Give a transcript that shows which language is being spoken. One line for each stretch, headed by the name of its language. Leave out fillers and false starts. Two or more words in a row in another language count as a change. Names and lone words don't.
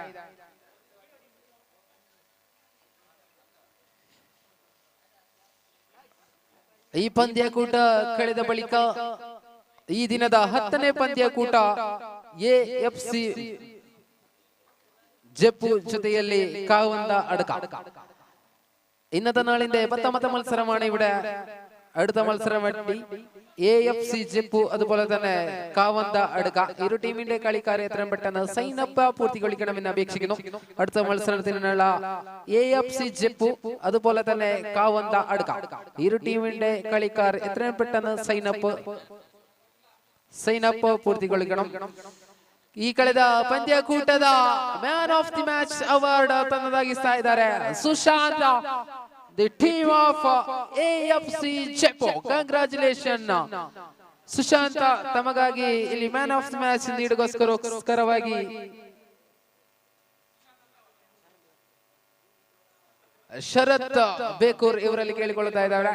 Kannada: ಈ ಪಂದ್ಯಕೂಟ ಕಳೆದ ಬಳಿಕ ಈ ದಿನದ 10ನೇ ಪಂದ್ಯಕೂಟ ಎಎಫ್ಸಿ ಜೆಪ್ಪು ಜೊತೆಯಲ್ಲಿ ಕಾವಂದ ಅಡಕ.
Malayalam: ഇന്നത്തെ നാളിന്റെ 10ാമത്തെ മത്സരമാണ് ഇവിടെ. അടുത്ത മത്സരം എഎഫ്സി ജെപ്പു അതുപോലെ തന്നെ കാവന്ത അടുക്ക. ഇരു ടീമിന്റെ കളിക്കാരെ എത്രയും പെട്ടെന്ന് സൈനപ്പ് പൂർത്തിಗೊಳಿക്കണമെന്ന് അപേക്ഷിക്കുന്നു. അടുത്ത മത്സരത്തിനുള്ള എഎഫ്സി ജെപ്പു അതുപോലെ തന്നെ കാവന്ത അടുക്ക ഇരു ടീമിന്റെ കളിക്കാർ എത്രയും പെട്ടെന്ന് സൈനപ്പ് പൂർത്തിಗೊಳಿക്കണം.
Kannada: ಈ ಕಳೆದ ಪಂದ್ಯಕೂಟದ
English: man of the match award
Kannada: ತನ್ನದಾಗಿಸ್ತಾ ಇದ್ದಾರೆ ಸುಶಾಂತ್,
English: the team of
Kannada: ಎಎಫ್ಸಿ ಜೆಪ್ಪು. ಕಂಗ್ರಾಚುಲೇಷನ್ ಸುಶಾಂತ್, ತಮಗಾಗಿ ಇಲ್ಲಿ
English: man of the match
Kannada: ನೀಡುಗೋಸ್ಕರವಾಗಿ ಶರತ್ ಬೇಕೂರ್ ಇವರಲ್ಲಿ ಕೇಳಿಕೊಳ್ಳುತ್ತಾ ಇದ್ದಾರೆ.